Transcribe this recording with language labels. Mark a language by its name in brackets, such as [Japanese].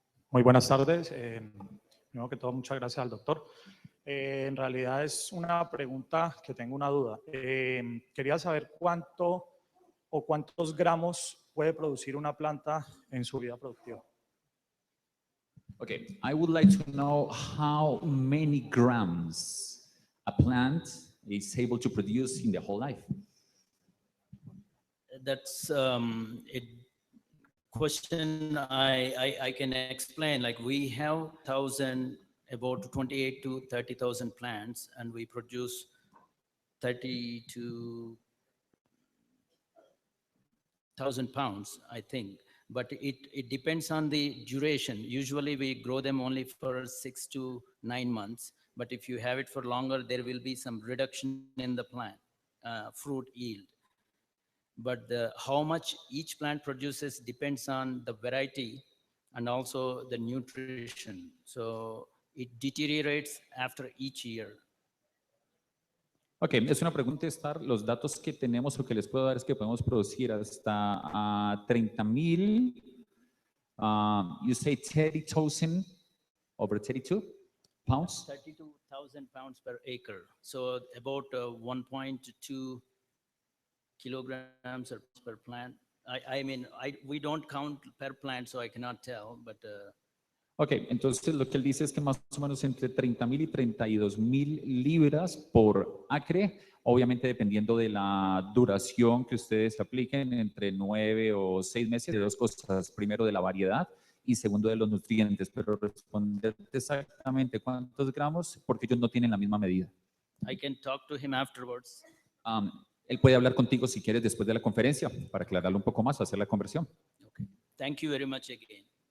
[Spanish] Muy buenas tardes. Primero que todo, muchas gracias al doctor. En realidad es una pregunta que tengo una duda. Quería saber cuánto o cuántos gramos puede producir una planta en su vida productiva. [English] Okay, I would like to know how many grams a plant is able to produce in the whole life. That's a question I can explain. Like we have about 28 to 30,000 plants, and we produce 30 to 1,000 pounds, I think. But it depends on the duration. Usually we grow them only for 6 to 9 months. But if you have it for longer, there will be some reduction in the plant fruit yield. But how much each plant produces depends on the variety and also the nutrition. So it deteriorates after each year. [Spanish] Ok, es una pregunta estar, los datos que tenemos o que les puedo dar es que podemos producir hasta 30,000, [English] you say 30,000 over 32 pounds? 32,000 pounds per acre. So about 1.2 kilograms per plant. I mean, we don't count per plant, so I cannot tell, but... [Spanish] Ok, entonces lo que él dice es que más o menos entre 30,000 y 32,000 libras por acre, obviamente dependiendo de la duración que ustedes apliquen, entre 9 o 6 meses, de dos cosas, primero de la variedad y segundo de los nutrientes, pero responder exactamente cuántos gramos, porque ellos no tienen la misma medida. [English] I can talk to him afterwards. [Spanish] Él puede hablar contigo si quieres después de la conferencia para aclararlo un poco más, hacer la conversión. [English] Okay. Thank you very much again.